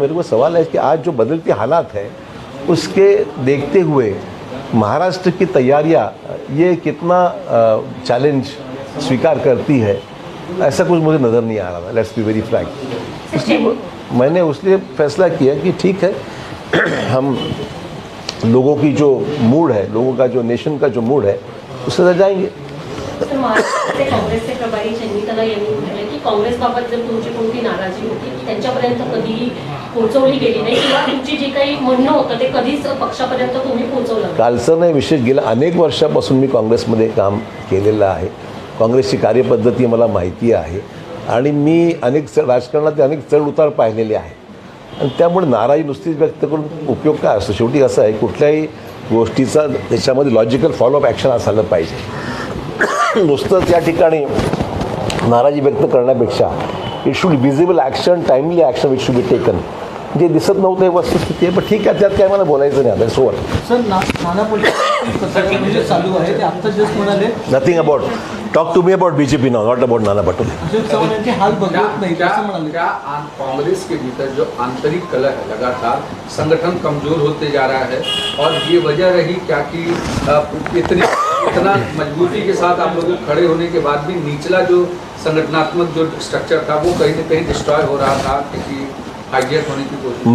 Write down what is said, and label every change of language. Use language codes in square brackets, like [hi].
[hi] मेरे को सवाल है कि आज जो बदलते हालात है उसके देखते हुए महाराष्ट्र की तैयारियां ये कितना चैलेंज स्वीकार करती है, ऐसा कुछ मुझे नज़र नहीं आ रहा था। [en] Let's be very frank. [hi] इसलिए मैंने उसलिए फैसला किया कि ठीक है, हम लोगों की जो मूड है, लोगों का जो नेशन का जो मूड है उससे रह जाएंगे। [mr] तर महाराष्ट्राचे काँग्रेसचे प्रभारी चंद्रिकला यांनी म्हटलं की काँग्रेसबाबत जर तुमची कोणती नाराजी होती की त्यांच्यापर्यंत कधीही पोहोचवली गेली नाही किंवा तुमची जी काही म्हणणं होतं ते कधीच पक्षापर्यंत तुम्ही पोहोचवलं नाही. कालचं नाही, विशेष गेल्या अनेक वर्षापासून मी काँग्रेसमध्ये काम केलेलं आहे. काँग्रेसची कार्यपद्धती मला माहिती आहे आणि मी राजकारणात अनेक चढ उतार पाहिलेले आहे आणि त्यामुळे नाराजी नुसतीच व्यक्त करून उपयोग काय असतो. शेवटी असं आहे, कुठल्याही गोष्टीचा त्याच्यामध्ये [en] logical follow up action [mr] असायला पाहिजे. नुसतंच या ठिकाणी नाराजी व्यक्त करण्यापेक्षा [en] It should visible action, timely action which should be taken. [mr] जे दिसत नव्हतं हे वस्तुस्थिती आहे, पण ठीक आहे, त्यात काय मला बोलायचं नाही. आता सोवर सर नाना पटोले म्हणजे चालू आहे ते आत्ता जस्ट म्हणाले [en] Nothing about talk to me about BJP now, not about Nana Patole. [mr] Ashok Chavan यांचे हाल बघत नाही असं म्हणाले. [hi] क्या कांग्रेस के भीतर जो आंतरिक कलह है, लगातार संगठन कमजोर होते जा रहा है और ये वजह रही क्या कि इतना मजबूती के साथ आप लोगों खड़े होने के बाद भी निचला जो संगठनात्मक जो स्ट्रक्चर था वो कहीं न कहीं डिस्ट्रॉय हो रहा था, क्योंकि हाईजेक होने की कोशिश.